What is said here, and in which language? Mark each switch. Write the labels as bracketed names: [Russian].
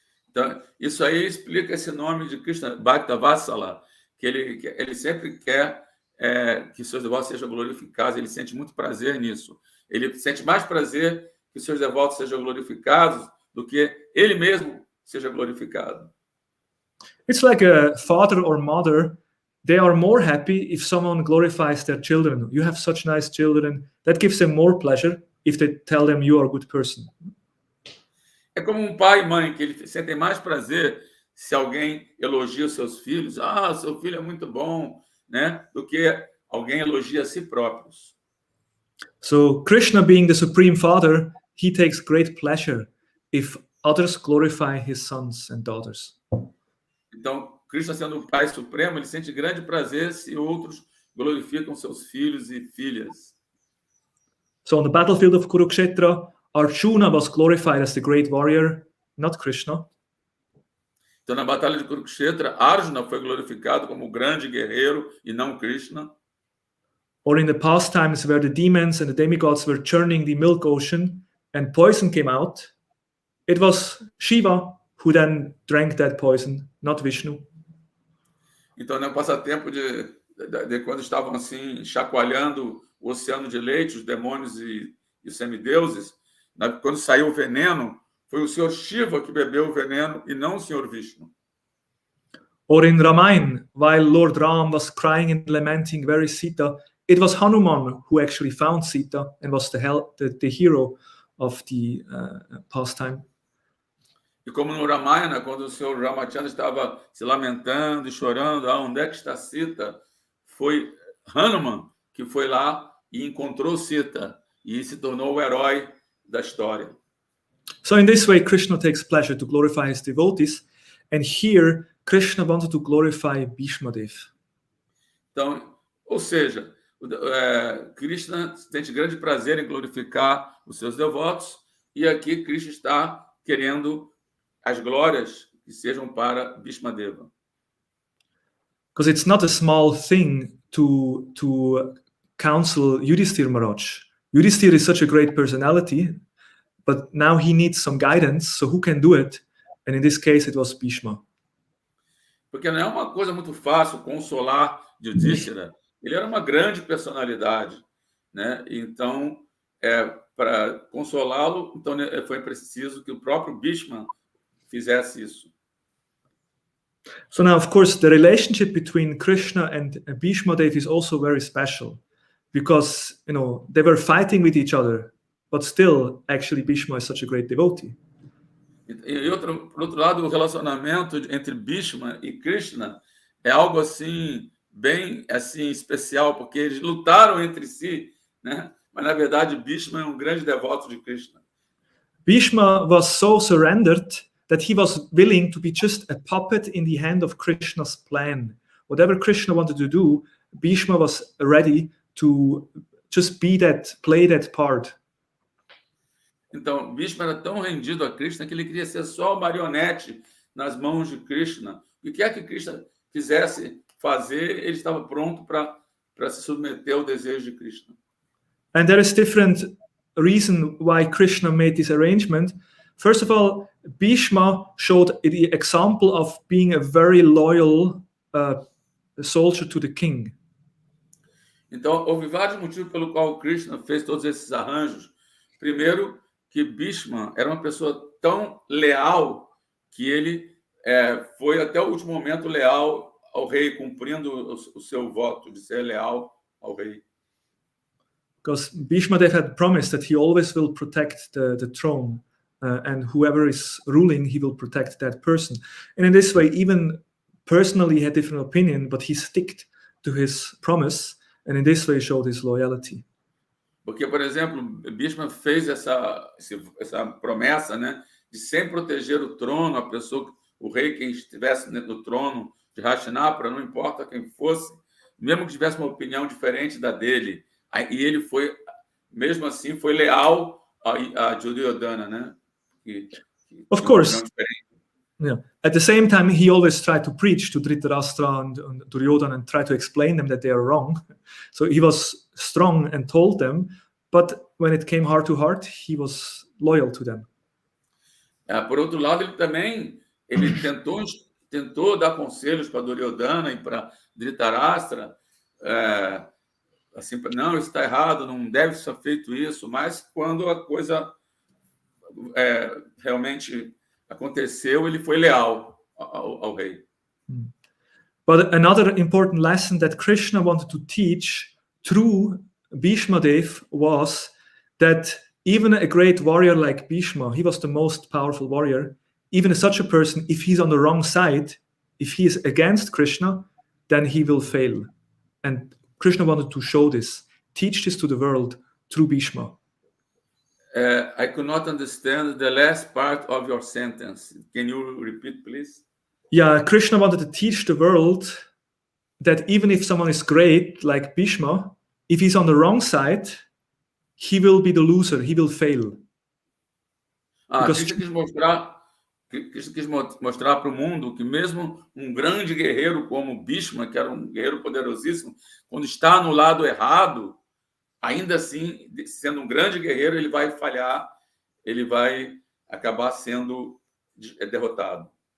[Portuguese] Então, isso aí explica esse nome de Krishna, Bhakta Vatsala, que ele sempre quer que seus devotos sejam glorificados, ele sente muito prazer nisso. Ele sente mais prazer que seus devotos sejam glorificados do que ele mesmo seja glorificado. [English] It's like a father or mother. They are more happy if someone glorifies their children. You have such nice children. That gives them more pleasure if they tell them you are a good person. [Portuguese] É como um pai e mãe, que eles sentem mais prazer se alguém elogia os seus filhos. Ah, seu filho é muito bom, né? Do que alguém elogia a si próprios. [English] So Krishna, being the Supreme Father, he takes great pleasure if others glorify his sons and daughters. [Portuguese] Então, Krishna sendo o Pai Supremo, ele sente grande prazer se outros glorificam seus filhos e filhas. [English] So on the battlefield of Kurukshetra, Arjuna was glorified as the great warrior, not Krishna. [Portuguese] Então, na batalha de Kurukshetra, Arjuna foi glorificado como o grande guerreiro e não Krishna. [English] Or in the pastimes where the demons and the demigods were churning the milk ocean and poison came out, it was Shiva who then drank that poison, not Vishnu. [Portuguese] Então, no passatempo de quando estavam assim chacoalhando o oceano de leite, os demônios e os semideuses, quando saiu o veneno, foi o Senhor Shiva que bebeu o veneno e não o Senhor Vishnu. [English] Or in Ramayana, while Lord Ram was crying and lamenting very Sita, it was Hanuman who actually found Sita and was the hero of the pastime. [Portuguese] E como no Ramayana, quando o Senhor Ramachandra estava se lamentando e chorando, onde é que está Sita? Foi Hanuman que foi lá e encontrou Sita e se tornou o herói da história. [English] So in this way, Krishna takes pleasure to glorify his devotees, and here Krishna wanted to glorify Bhishma Dev. [Portuguese] Então, ou seja, Krishna sente grande prazer em glorificar os seus devotos, e aqui Krishna está querendo as glórias que sejam para Bhishma Deva. [English] Because it's not a small thing to counsel Yudhishthira Maharaj. Yudhishthira is such a great personality, but now he needs some guidance, so who can do it? And in this case, it was Bhishma. [Portuguese] Porque não é uma coisa muito fácil consolar Yudhishthira. Ele era uma grande personalidade, né? Então, para consolá-lo, então foi preciso que o próprio Bhishma fizesse isso. [English] So now, of course, the relationship between Krishna and Bhishma Dev is also very special, because they were fighting with each other, but still, actually, Bhishma is such a great devotee. [Portuguese] E por outro lado, o relacionamento entre Bhishma e Krishna é algo assim bem assim especial, porque eles lutaram entre si, né? Mas na verdade Bhishma é um grande devoto de Krishna. [English] Bhishma was so surrendered that he was willing to be just a puppet in the hand of Krishna's plan. Whatever Krishna wanted to do, Bhishma was ready to just play that part. [Portuguese] Então, Bhishma era tão rendido a Krishna que ele queria ser só o marionete nas mãos de Krishna. O que quer que Krishna quisesse fazer, ele estava pronto para se submeter ao desejo de Krishna. [English] And there is different reason why Krishna made this arrangement. First of all, Bhishma showed the example of being a very loyal soldier to the king. [Portuguese] Então, houve vários motivos pelo qual Krishna fez todos esses arranjos. Primeiro, que Bhishma era uma pessoa tão leal que ele foi até o último momento leal ao rei, cumprindo o seu voto de ser leal ao rei. [English] Because Bhishma Dev had promised that he always will protect the throne, and whoever is ruling, he will protect that person. And in this way, even personally, he had different opinion, but he sticked to his promise, and in this way showed his loyalty. [Portuguese] Porque, por exemplo, Bhishma fez essa promessa, né, de sempre proteger o trono, a pessoa, o rei, quem estivesse no trono de Hastinapura, não importa quem fosse, mesmo que tivesse uma opinião diferente da dele, e ele foi, mesmo assim, foi leal a Duryodhana, né? [English] Of course. Yeah. At the same time, he always tried to preach to Dhritarashtra and Duryodhana and try to explain them that they are wrong. So he was strong and told them, but when it came heart to heart, he was loyal to them. [Portuguese] Por outro lado, ele tentou dar conselhos para Duryodhana e para Dhritarashtra, assim, não, isso está errado, não deve ser feito isso, mas quando a coisa realmente aconteceu, ele foi leal ao rei. [English] But another important lesson that Krishna wanted to teach through Bhishma Dev was that even a great warrior like Bhishma, he was the most powerful warrior, even such a person, if he's on the wrong side, if he is against Krishna, then he will fail. And Krishna wanted to show this, teach this to the world through Bhishma. I could not understand the last part of your sentence. Can you repeat, please? Yeah, Krishna wanted to teach the world that even if someone is great, like Bhishma, if he's on the wrong side, he will be the loser, he will fail. [Portuguese] Krishna quis mostrar para o mundo que mesmo um grande guerreiro como Bhishma, que era um guerreiro poderosíssimo, quando está no lado errado, ainda assim, sendo um grande guerreiro, ele vai falhar, ele vai acabar sendo derrotado.